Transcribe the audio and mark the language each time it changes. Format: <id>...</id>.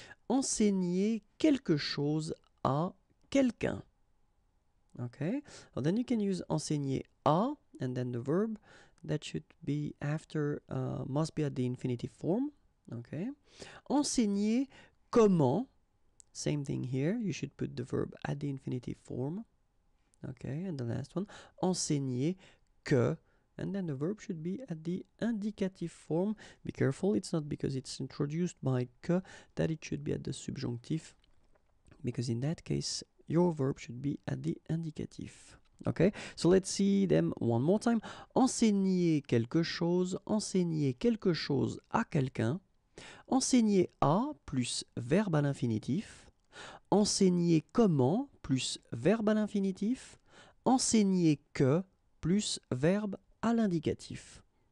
<fr>Enseigner quelque chose à quelqu'un.</fr> <en>Okay, well, then you can use</en> <fr>enseigner à,</fr> <en>and then the verb that should be after must be at the infinitive form. Okay,</en> <fr>enseigner comment.</fr> <en>Same thing here, you should put the verb at the infinitive form. Okay, and the last one,</en> <fr>enseigner que,</fr> <en>and then the verb should be at the indicative form. Be careful, it's not because it's introduced by que that it should be at the subjunctive, because in that case, your verb should be at the indicative. Okay, so let's see them one more time.</en> <fr>Enseigner quelque chose à quelqu'un. Enseigner à plus verbe à l'infinitif. Enseigner comment plus verbe à l'infinitif. Enseigner que plus verbe à l'indicatif.</fr>